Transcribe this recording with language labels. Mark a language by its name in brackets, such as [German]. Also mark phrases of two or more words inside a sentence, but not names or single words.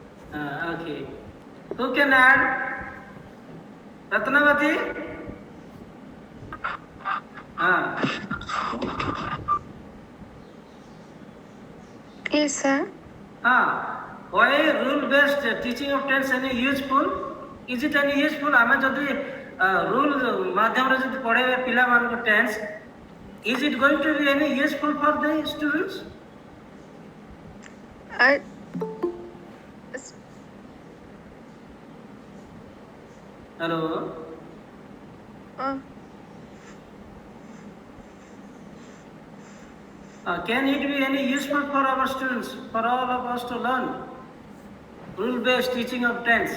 [English] Okay. Who can add? Ratnavati? Yes, sir. Why rule-based teaching of tense any useful? Is it any useful? [Odia] ଆମେ ଯଦି rule ମାଧ୍ୟମ ରେ ଯଦି ପଢ଼େଇବେ ପିଲା ମାନ କୁ tense, [English] is it going to be any useful for the students? I, Hello. Can it be any useful for our students, for all of us to learn rule-based teaching of tense?